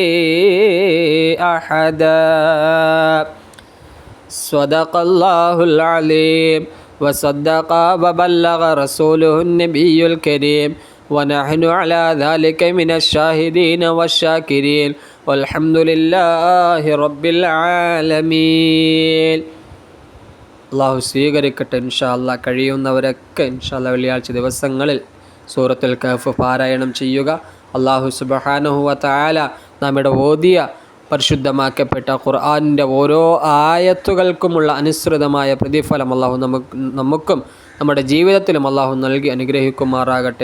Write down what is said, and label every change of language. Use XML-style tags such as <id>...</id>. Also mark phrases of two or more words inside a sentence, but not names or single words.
<ar>أحدا صدق الله العليم وصدق وبلغ رسوله النبي الكريم ونحن على ذلك من الشاهدين والشاكرين والحمد لله رب العالمين.</ar> <ml>അള്ളാഹു സ്വീകരിക്കട്ടെ.</ml> <ar>إن شاء الله</ar> <ml>കഴിയുന്നവരൊക്കെ</ml> <ar>إن شاء الله</ar> <ml>വെള്ളിയാഴ്ച ദിവസങ്ങളിൽ സൂറത്തുൽ കഹ്ഫ് പാരായണം ചെയ്യുക.</ml> <ar>الله سبحانه وتعالى</ar> <ml>നമ്മുടെ ഓതിയ പരിശുദ്ധമാക്കപ്പെട്ട ഖുർആനിൻ്റെ ഓരോ ആയത്തുകൾക്കുമുള്ള അനുസൃതമായ പ്രതിഫലം അള്ളാഹു നമുക്കും നമ്മുടെ ജീവിതത്തിലും അള്ളാഹു നൽകി അനുഗ്രഹിക്കുമാറാകട്ടെ.</ml>